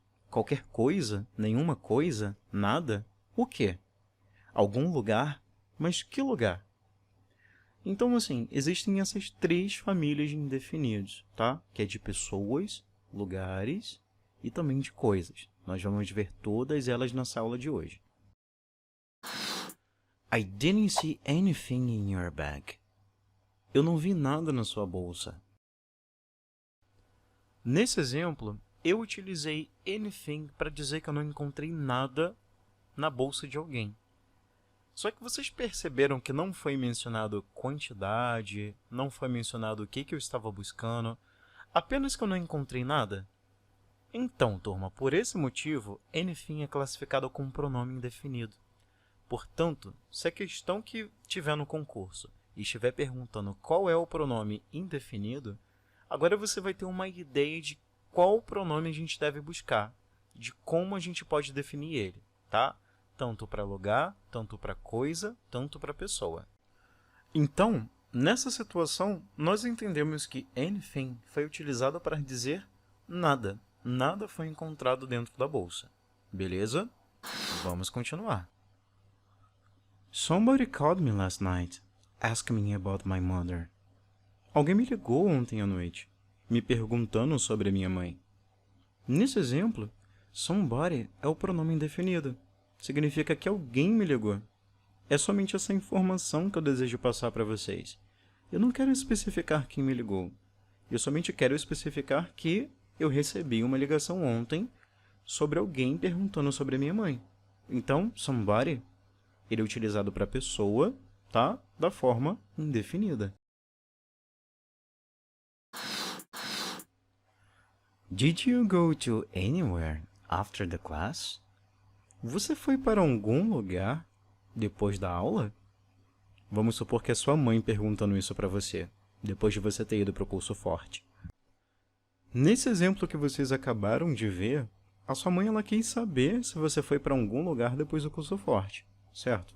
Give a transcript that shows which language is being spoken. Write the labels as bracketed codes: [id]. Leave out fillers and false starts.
[pt] Qualquer coisa? Nenhuma coisa? Nada? O quê? Algum lugar? Mas que lugar? Então, assim, existem essas três famílias de indefinidos, tá? Que é de pessoas, lugares e também de coisas. Nós vamos ver todas elas nessa aula de hoje. [en] I didn't see anything in your bag. [pt] Eu não vi nada na sua bolsa. Nesse exemplo, eu utilizei anything para dizer que eu não encontrei nada na bolsa de alguém. Só que vocês perceberam que não foi mencionado quantidade, não foi mencionado o que eu estava buscando, apenas que eu não encontrei nada? Então, turma, por esse motivo, anything é classificado como pronome indefinido. Portanto, se a questão que tiver no concurso estiver perguntando qual é o pronome indefinido, agora você vai ter uma ideia de qual pronome a gente deve buscar, de como a gente pode definir ele, tá? Tanto para lugar, tanto para coisa, tanto para pessoa. Então, nessa situação, nós entendemos que anything foi utilizado para dizer nada. Nada foi encontrado dentro da bolsa. Beleza? Vamos continuar. [en] Somebody called me last night, asking me about my mother. [pt] Alguém me ligou ontem à noite, me perguntando sobre a minha mãe. Nesse exemplo, somebody é o pronome indefinido. Significa que alguém me ligou. É somente essa informação que eu desejo passar para vocês. Eu não quero especificar quem me ligou. Eu somente quero especificar que eu recebi uma ligação ontem sobre alguém perguntando sobre a minha mãe. Então, somebody, ele é utilizado para pessoa, tá? Da forma indefinida. [en] Did you go to anywhere after the class? [pt] Você foi para algum lugar depois da aula? Vamos supor que é sua mãe perguntando isso para você, depois de você ter ido para o curso forte. Nesse exemplo que vocês acabaram de ver, a sua mãe ela quis saber se você foi para algum lugar depois do curso forte, certo?